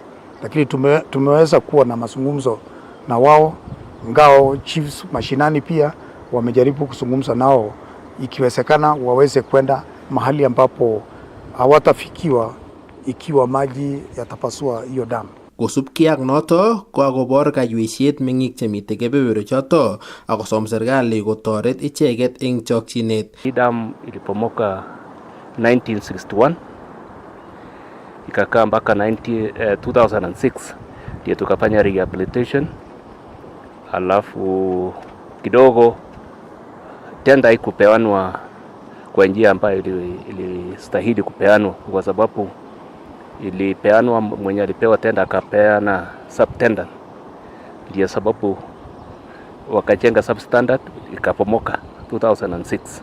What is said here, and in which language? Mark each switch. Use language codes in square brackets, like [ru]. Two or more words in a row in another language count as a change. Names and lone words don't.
[sw] Lakini tumeweza kuwa na mazungumzo na wao, ngao chiefs mashinani pia wamejaribu kuzungumza nao, ikiwezekana waweze kwenda mahali ambapo hawatafikiwa ikiwa maji yatapasua hiyo damu. [kln] Kosubkei ak noto kokobor kayweisiet meng'ik chemite kebeberwechoto akosom serikali kotoret icheket eng chokchinet. [sw] Hii damu ilipomoka 1961 ikakaa mpaka 2006 ndio tukafanya rehabilitation, alafu kidogo tenda haikupeanwa kwa njia ambayo ilistahili kupeanwa, kwa sababu ilipeanwa mwenye alipewa tenda akapeana subtendant, ndio sababu wakajenga substandard ikapomoka 2006,